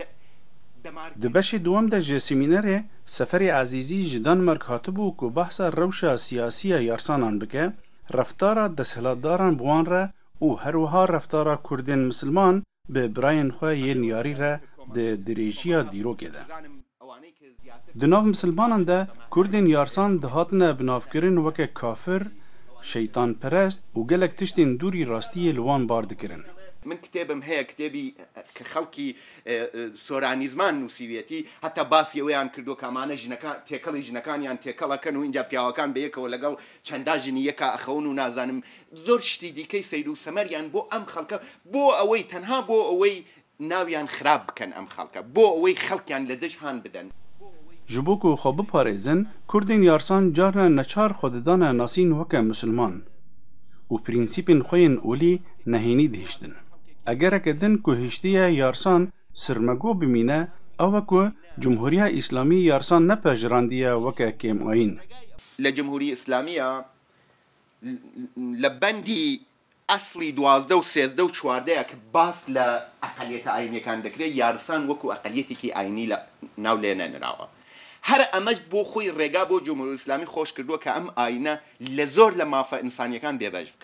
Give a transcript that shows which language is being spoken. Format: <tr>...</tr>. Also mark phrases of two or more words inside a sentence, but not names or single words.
<ku>Di beşê duwem de ji semînerê Seferê Ezîzî ji Danmark hatibû ku behsa rewşa siyasî ya yarsanan bike, reftara desthilatdaran bi wan re û her wiha reftara Kurdên Misilman bi birayên xwe yên yarî re di dirêjiya dîrokê de. Di nav Misilmanan de Kurdên yarsan dihatine binavkirin weke kafir, şeytanperest û gelek tiştên dûrî rastiyê li wan bar dikirin.</ku> <ckb>من کتێبم هەیە کتێبی کە خەڵکی سۆرانیزمان نووسیوێتی هەتا باسی ئەوەیان کردو کامانە تێکەڵی ژنەکانیان تێکەڵەکەن و اینجا پیاوەکان بەیەکەوە لەگەڵ چەندا ژنی یەکە ئەخەون و نازانم زۆر شتی دیکەی سەیر و سەمەریان بۆ ئەم خەڵکە بۆ ئەوەی تەنها بۆ ئەوەی ناویان خراپ بکەن ئەم خەڵکە بۆ ئەوەی خەڵکیان لە دژ هان بدەن</ckb> <ku>ji bo ku xwe biparêzin Kurdên yarsan carna neçar xwe didane nasîn weke Misilman û prînsîpên xwe yên olî nehênî dihiştin. Egereke din ku hiştiye yarsan sirmego bimîne ew e ku Cumhuriya İslamî yarsan nepejrandiye weke kêmayîn.</ku> <ckb>لە جمهوری ئیسلامیە لە بەندی ئەسڵی 12 و 13 و 14 کە باس لە ئەقەلیەتە ئاینیەکان دەکرێت یارسان وەکو ئەقەلیەتێکی ئاینی لە ناو لێنەنراوە. هەر ئەمەش بۆ خۆی ڕێگا بۆ جمهوری ئیسلامی خۆش کردووە کە ئەم ئاینە لە زۆر لە مافە ئینسانیەکان بێبەش بکە.</ckb>